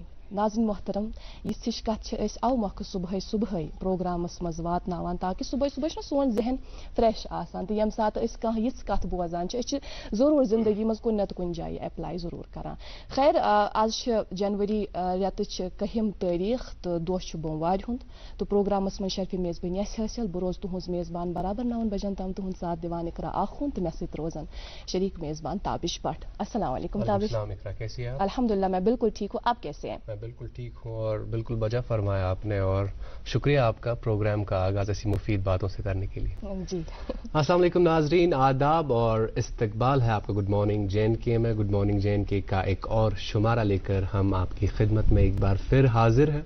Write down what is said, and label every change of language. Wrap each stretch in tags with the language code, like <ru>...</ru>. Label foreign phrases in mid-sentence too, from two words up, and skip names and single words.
<ur>ناظرین محترم,</ur> <ks>यह कथ अव मौके सुबह सुबह प्रोग्रामस मज वातनावान ताकि सुबह सुबह सोन जहन फ्रेश आसान, तो यम सात कह यिस कथ बोजान जरूर जिंदगी मज कुन नत कुन जाय अप्लाई जरूर करान। खैर आज जनवरी रेत 1 तारीख तो दोह बोमवार हुंद, तो प्रोग्रामस मज शर्फी मेजबानी हासिल बह रोज तुहज मेजबान बराबर 9 बजन तम तुहद साथ दिवान इकरा आखुन तो मे सत रोजन शरीक मेजबान ताबिश भट्ट।</ks> <ar>السلام علیکم ताबिश।</ar> <ur>کیسی ہیں آپ? الحمدللہ میں بالکل ٹھیک ہوں، آپ کیسے ہیں? بالکل ٹھیک ہوں اور بالکل بجا فرمایا آپ نے، اور شکریہ آپ کا پروگرام کا آغاز ایسی مفید باتوں سے کرنے کے لیے. جی السلام علیکم ناظرین، آداب اور استقبال ہے آپ کا گڈ مارننگ جین کے میں. گڈ مارننگ جین کے کا ایک اور شمارہ لے کر ہم آپ کی خدمت میں ایک بار پھر حاضر ہیں.</ur>